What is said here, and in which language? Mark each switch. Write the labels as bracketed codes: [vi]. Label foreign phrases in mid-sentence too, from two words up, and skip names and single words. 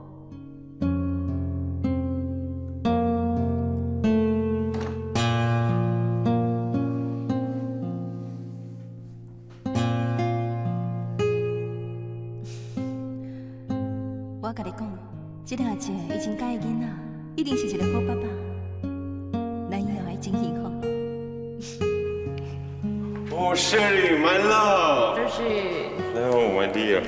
[nan] 我甲你讲，这个阿姐已经教的囡仔，一定是一个好爸爸。咱以后会真幸福。 [en] Oh, Sherry, my love. Hershey. Hello, my dear.